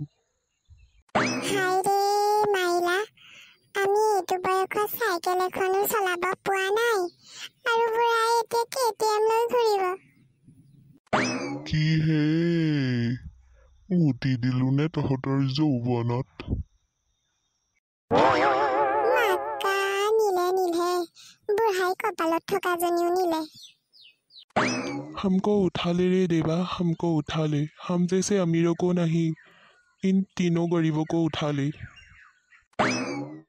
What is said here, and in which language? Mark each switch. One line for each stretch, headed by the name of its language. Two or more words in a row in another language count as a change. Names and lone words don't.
Assamese: হাই ৰে মাইলা আমি এইটো বয়সত চাইকেল এখনো চলাব পোৱা নাই আৰু বুঢ়াই এতিয়া KTM লৈ ঘূৰিব কি হে মুতি দিলো নে তহঁতৰ যৌৱনত মাকা নিলে বুঢ়াই কপালত থকা জনীও নিলে
Hindi: हमको उठा ले रे देवा हमको उठा ले हम जैसे अमीरों को नहीं इन तीनों गरीबों को उठा ले